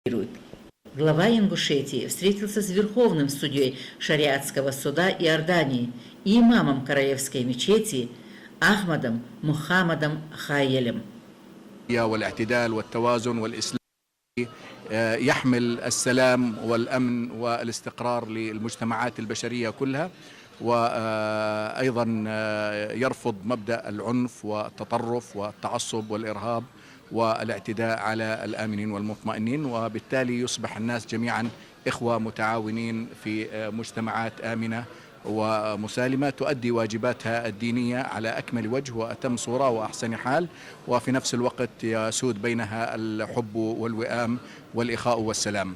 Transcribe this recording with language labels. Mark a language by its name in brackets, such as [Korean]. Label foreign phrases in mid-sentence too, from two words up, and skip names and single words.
[Russian] Глава Ингушетии встретился с верховным судьей шариатского суда Иордании и имамом Королевской мечети Ахмадом Мухаммадом Хайелем. [Arabic] والاعتدال والتوازن والإسلام يحمل السلام والأمن والاستقرار للمجتمعات البشرية كلها، وأيضا يرفض مبدأ العنف والتطرف والتعصب والإرهاب والاعتداء على الآمنين والمطمئنين، وبالتالي يصبح الناس جميعا إخوة متعاونين في مجتمعات آمنة ومسالمة تؤدي واجباتها الدينية على أكمل وجه وأتم صورة وأحسن حال، وفي نفس الوقت يسود بينها الحب والوئام والإخاء والسلام.